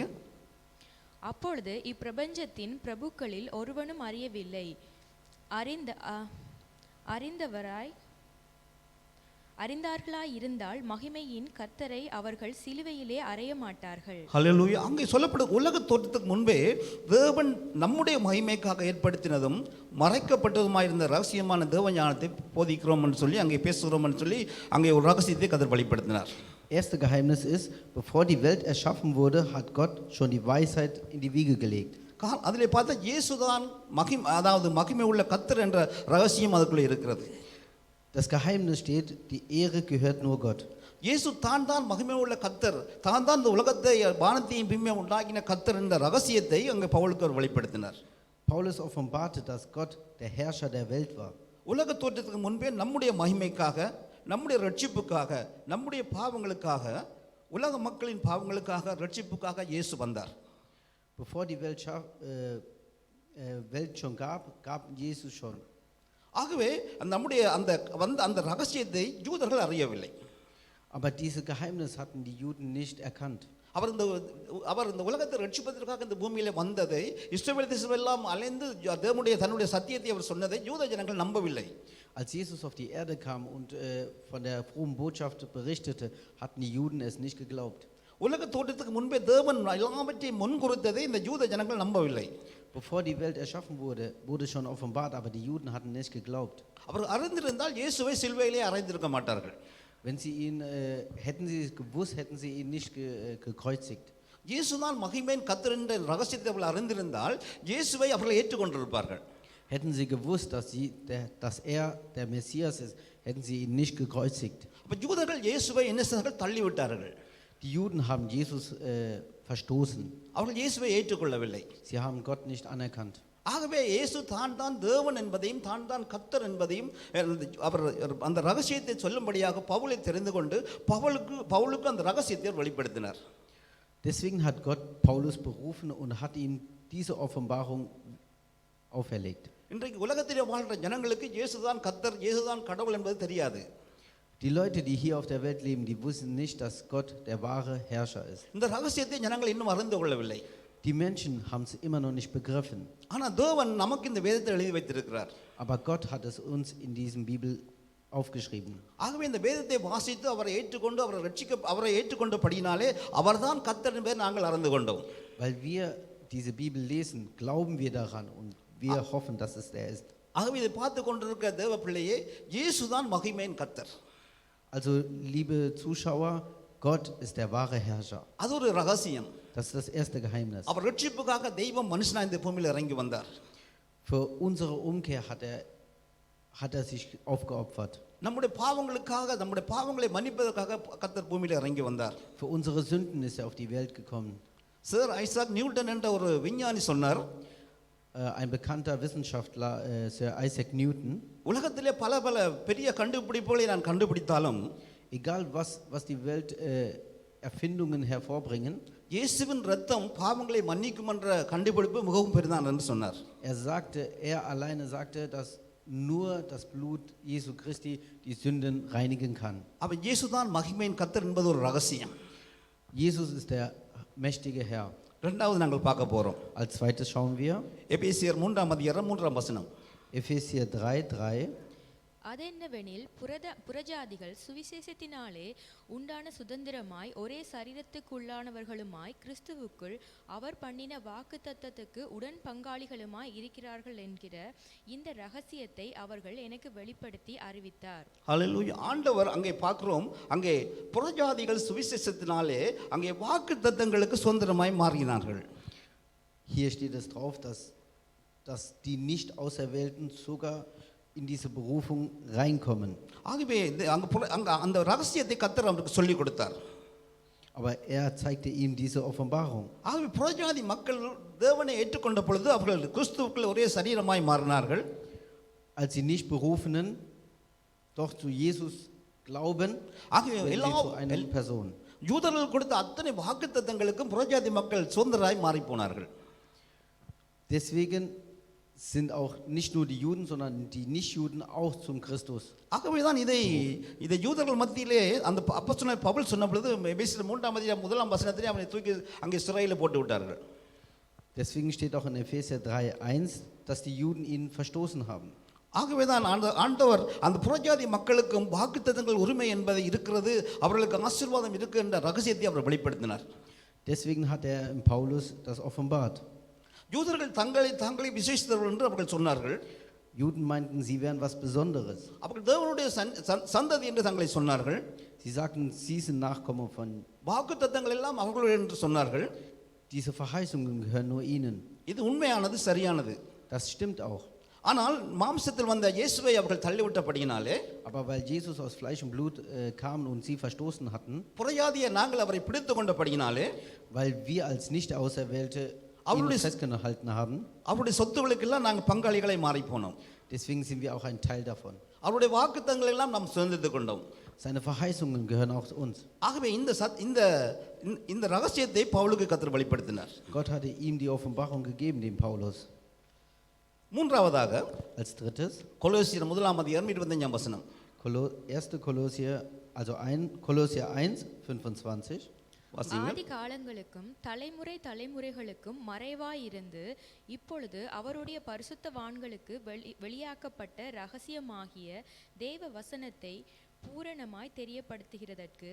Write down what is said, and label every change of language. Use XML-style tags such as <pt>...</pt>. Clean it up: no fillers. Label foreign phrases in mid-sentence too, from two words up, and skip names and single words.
<ta>அப்பொழுது இப்பிரபஞ்சத்தின் பிரபுக்களில் ஒருவனும் அறியவில்லை, அறிந்தார்களாய் இருந்தால் மகிமையின் கர்த்தரை அவர்கள் சிலுவையிலே அறைய மாட்டார்கள். ஹல்லேலூயா. அங்கே சொல்லப்படும் உலக தோற்றத்துக்கு முன்பே தேவன் நம்முடைய மகிமைக்காக ஏற்படுத்தினதும் மறைக்கப்பட்டதுமாயிருந்த ரகசியமான தேவ ஞானத்தை போதிக்கிறோம் என்று சொல்லி அங்கே பேசுகிறோம் என்று சொல்லி அங்கே ஒரு ரகசியத்தை கர்த்தர் வெளிப்படுத்தினார்.</ta> <de>Erste Geheimnis ist, bevor die Welt erschaffen wurde, hat Gott schon die Weisheit in die Wiege gelegt.</de> <ta>அதிலே பார்த்தா இயேசுதான் அதாவது மகிமை உள்ள கர்த்தர் என்ற ரகசியம் அதுக்குள்ளே இருக்கிறது.</ta> <de>Das Geheimnis steht, die Ehre gehört nur Gott.</de> <ta>இயேசு தான் மகிமை உள்ள கர்த்தர், தான் இந்த உலகத்தை வானத்தையும் பூமியையும் உண்டாக்கின கர்த்தர் என்ற ரகசியத்தை அங்கே பவுலுக்கு அவர் வெளிப்படுத்தினார்.</ta> <de>Paulus offenbarte, dass Gott der Herrscher der Welt war.</de> <ta>உலக தோற்றத்துக்கு முன்பே நம்முடைய மகிமைக்காக, நம்முடைய ரட்சிப்புக்காக, நம்முடைய பாவங்களுக்காக, உலக மக்களின் பாவங்களுக்காக, ரட்சிப்புக்காக இயேசு வந்தார்.</ta> <de>Bevor die Welt schon gab Jesus schon.</de> <ta>ஆகவே நம்முடைய அந்த ரகசியத்தை யூதர்கள் அறியவில்லை.</ta> <de>Aber dieses Geheimnis hatten die Juden nicht erkannt.</de> <ta>அவர் இந்த உலகத்தை ரட்சிப்பதற்காக இந்த பூமியில வந்ததை, இஸ்ரவேல் தேசம் எல்லாம் அலைந்து தேவனுடைய தன்னுடைய சத்தியத்தை அவர் சொன்னதை யூத ஜனங்கள் நம்பவில்லை.</ta> <de>Als Jesus auf die Erde kam und von der frohen Botschaft berichtete, hatten die Juden es nicht geglaubt.</de> <ta>உலக தோற்றத்துக்கு முன்பே தேவன் எல்லாவற்றையும் முன்குறித்ததை இந்த யூத ஜனங்கள் நம்பவில்லை.</ta> <de>Bevor die Welt erschaffen wurde, wurde schon offenbart, aber die Juden hatten nicht geglaubt.</de> <ta>அவர் அறிந்திருந்தால் இயேசுவை சிலுவையிலே அறைந்திருக்க மாட்டார்கள்.</ta> <de>Hätten sie es gewusst, hätten sie ihn nicht gekreuzigt.</de> <ta>இயேசுதான் மகிமையின் கர்த்தர் என்ற ரகசியத்தை அவர்கள் அறிந்திருந்தால் இயேசுவை அவர்கள் ஏற்றுக்கொண்டிருப்பார்கள்.</ta> <de>Hätten sie gewusst, dass er der Messias ist, hätten sie ihn nicht gekreuzigt.</de> <ta>அப்ப யூதர்கள் இயேசுவை என்ன செய்தார்கள்? தள்ளிவிட்டார்கள்.</ta> <de>Die Juden haben Jesus verstoßen.</de> <ta>அவர்கள் இயேசுவை ஏற்றுக்கொள்ளவில்லை.</ta> <de>Sie haben Gott nicht anerkannt.</de> <ta>ஆகவே இயேசு தான் தேவன் என்பதையும் தான் கர்த்தர் என்பதையும் அவர் அந்த ரகசியத்தை சொல்லும்படியாக பவுலை தெரிந்து கொண்டு பவுலுக்கு அந்த ரகசியத்தை வெளிப்படுத்தினார்.</ta> <de>Deswegen hat Gott Paulus berufen und hat ihm diese Offenbarung auferlegt.</de> <ta>இன்றைக்கு உலகத்திலே வாழ்கிற ஜனங்களுக்கு இயேசுதான் கர்த்தர், இயேசுதான் கடவுள் என்பது தெரியாது.</ta> <de>Die Leute, die hier auf der Welt leben, die wissen nicht, dass Gott der wahre Herrscher ist.</de> <ta>இந்த ரகசியத்தை ஜனங்கள் இன்னும் அறிந்து கொள்ளவில்லை.</ta> <de>Die Menschen haben es immer noch nicht begriffen.</de> <ta>ஆனால் தேவன் நமக்கு இந்த வேதத்தை எழுதி வைத்திருக்கிறார்.</ta> <de>Aber Gott hat es uns in diesem Bibel aufgeschrieben.</de> <ta>ஆகவே இந்த வேதத்தை வாசித்து அவரை ஏற்றுக்கொண்டு அவரை ஏற்றுக்கொண்டபடியினாலே அவர்தான் கர்த்தர் என்பதை நாங்கள் அறிந்து கொண்டோம்.</ta> <de>Weil wir diese Bibel lesen, glauben wir daran und wir hoffen, dass es der ist.</de> <ta>ஆகவே இதை பார்த்து கொண்டிருக்கிற தேவ பிள்ளையே, இயேசுதான் மகிமையின் கர்த்தர்.</ta> <de>Also liebe Zuschauer, Gott ist der wahre Herrscher.</de> <ta>அது ஒரு ரகசியம்.</ta> <de>Das ist das erste Geheimnis.</de> <ta>அவர் ரட்சிப்புக்காக தெய்வம் மனுஷனா இந்த பூமியில் இறங்கி வந்தார்.</ta> <de>Für unsere Umkehr hat er sich aufgeopfert.</de> <ta>நம்முடைய பாவங்களை மன்னிப்பதற்காக கர்த்தர் பூமியில் இறங்கி வந்தார்.</ta> <de>Für unsere Sünden ist er auf die Welt gekommen.</de> <ta>சர் ஐசாக் நியூட்டன் என்ற ஒரு விஞ்ஞானி சொன்னார்,</ta> <de>ein bekannter Wissenschaftler, Sir Isaac Newton,</de> <ta>உலகத்திலே பல பெரிய கண்டுபிடிப்புகளை நான் கண்டுபிடித்தாலும்,</ta> <de>egal was die Welt Erfindungen hervorbringen,</de> <ta>இயேசுவின் இரத்தம் பாவங்களை மன்னிக்கும் என்ற கண்டுபிடிப்பு மிகவும் பெரிதான என்று சொன்னார்.</ta> <de>Er alleine sagte, dass nur das Blut Jesu Christi die Sünden reinigen kann.</de> <ta>அப்ப இயேசுதான் மகிமையின் கர்த்தர் என்பது ஒரு ரகசியம்.</ta> <de>Jesus ist der mächtige Herr.</de> <ta>இரண்டாவது நாங்கள் பார்க்க போறோம்.</ta> <de>Als zweites schauen wir</de> <ta>எபேசியர் 3:3</ta> <de>Epheser 3,3.</de> <ta>அதென்னவெனில் புறஜாதிகள் சுவிசேஷத்தினாலே உண்டான சுதந்திரமாய் ஒரே சரீரத்துக்குள்ளானவர்களுமாய் கிறிஸ்துவுக்குள் அவர் பண்ணின வாக்குத்தத்தத்துக்கு உடன் பங்காளிகளுமாய் இருக்கிறார்கள் என்கிற இந்த ரகசியத்தை அவர்கள் எனக்கு வெளிப்படுத்தி அறிவித்தார். ஹல்லேலூயா. ஆண்டவர் அங்கே பார்க்கிறோம், அங்கே புறஜாதிகள் சுவிசேஷத்தினாலே அங்கே வாக்குத்தத்தங்களுக்கு சுதந்திரமாய் மாறினார்கள்.</ta> <de>Hier steht es drauf, dass die nicht Auserwählten sogar in diese Berufung reinkommen.</de> <ta>ஆகவே அந்த ரகசியத்தை கர்த்தர் அவருக்கு சொல்லிக் கொடுத்தார்.</ta> <de>Aber er zeigte ihm diese Offenbarung.</de> <ta>ஆகவே புறஜாதி மக்கள் தேவனை ஏற்றுக்கொண்ட பொழுது அவர்கள் கிறிஸ்துவுக்குள் ஒரே சரீரமாய் மாறினார்கள்.</ta> <de>Als die nicht Berufenen doch zu Jesus glauben,</de> <ta>ஆகவே</ta> <de>werden</de> <ta>எல்லா</ta> <de>sie zu einer Person.</de> <ta>யூதர்கள் கொடுத்த அத்தனை வாக்குத்தத்தங்களுக்கும் புறஜாதி மக்கள் சுதந்திரராய் மாறி போனார்கள்.</ta> <de>Deswegen sind auch nicht nur die Juden, sondern die Nichtjuden auch zum Christus.</de> <ta>ஆகவே தான் இதை யூதர்கள் மத்தியிலே அந்த அப்போஸ்தலனாகிய பவுல் சொன்ன பொழுது எபேசியர் 3:1 அவனை தூக்கி அங்கே சிறையில் போட்டு விட்டார்கள்.</ta> <de>Deswegen steht auch in Epheser 3,1, dass die Juden ihn verstoßen haben.</de> <ta>ஆகவே தான் ஆண்டவர் அந்த புறஜாதி மக்களுக்கும் வாக்குத்தத்தங்கள் உரிமை என்பது இருக்கிறது, அவர்களுக்கு ஆசீர்வாதம் இருக்கு என்ற ரகசியத்தை அவர் வெளிப்படுத்தினார்.</ta> <de>Deswegen hat er in Paulus das offenbart.</de> <ta>யூதர்கள் தங்களை விசேஷித்தவர்கள் என்று அவர்கள் சொன்னார்கள்.</ta> <de>Juden meinten, sie wären was Besonderes.</de> <ta>அவர்கள் தேவனுடைய சந்ததி என்று தங்களை சொன்னார்கள்.</ta> <de>Sie sagten, sie sind Nachkommen von.</de> <ta>வாக்குத்தத்தங்கள் எல்லாம் அவர்களுடைய என்று சொன்னார்கள்.</ta> <de>Diese Verheißungen gehören nur ihnen.</de> <ta>இது உண்மையானது, சரியானது.</ta> <de>Das stimmt auch.</de> <ta>ஆனால் மாம்சத்தில் வந்த இயேசுவை அவர்கள் தள்ளிவிட்டபடியினாலே,</ta> <de>Aber weil Jesus aus Fleisch und Blut kam und sie verstoßen hatten,</de> <ta>புறஜாதிய நாங்கள் அவரை பிடித்து கொண்டபடியினாலே,</ta> <de>weil wir als Nicht-Auserwählte ihn festgehalten haben,</de> <ta>அவருடைய சொத்துக்களுக்கெல்லாம் நாங்கள் பங்காளிகளை மாறி போனோம்.</ta> <de>deswegen sind wir auch ein Teil davon.</de> <ta>அவருடைய வாக்குத்தத்தங்கள் எல்லாம் நாம் சுதந்திரித்துக் கொண்டோம்.</ta> <de>Seine Verheißungen gehören auch uns.</de> <ta>ஆகவே இந்த ரகசியத்தை பவுலுக்கு கர்த்தர் வெளிப்படுத்தினார்.</ta> <de>Gott hatte ihm die Offenbarung gegeben, dem Paulus.</de> <ta>மூன்றாவதாக</ta> <de>Als drittes</de> <ta>கொலோசியர் 1:25</ta> <de>1. Kolossier, also Kolossier 1,25.</de> <ta>ஆதி காலங்களுக்கும் தலைமுறைகளுக்கும் மறைவாயிருந்து இப்பொழுது அவருடைய பரிசுத்தவான்களுக்கு வெளியாக்கப்பட்ட ரகசியமாகிய தேவ வசனத்தை பூரணமாய் தெரியப்படுத்துகிறதற்கு.</ta>